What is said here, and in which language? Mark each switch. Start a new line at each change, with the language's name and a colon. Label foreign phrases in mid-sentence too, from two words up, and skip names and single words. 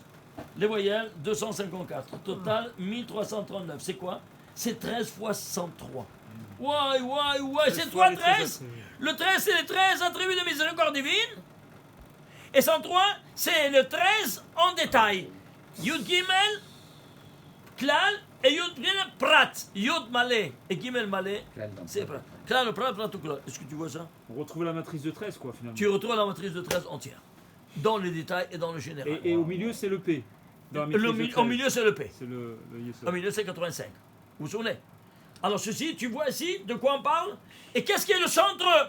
French: Les voyelles, 254. Total, 1339. C'est quoi? C'est 13 fois 103. Ouais, c'est toi 13. Le 13, c'est les 13 attributs de miséricorde divine. Et 103, c'est le 13 en détail.
Hebrew: יוד גימל כלל, et יוד גימל פרט. יוד מלא et גימל מלא, c'est Prat. כלל פרט פרט כלל.
French: Est-ce que tu vois ça? On retrouve la matrice de 13, quoi, finalement. Tu retrouves la matrice de 13 entière. Dans les détails et dans le général. Et au milieu, c'est le P. Dans la matrice de 13. Au milieu, c'est le P. C'est le Yesod. Au milieu, c'est 85. Vous vous souvenez? Alors, ceci, tu vois ici de quoi on parle? Et qu'est-ce qui est le centre?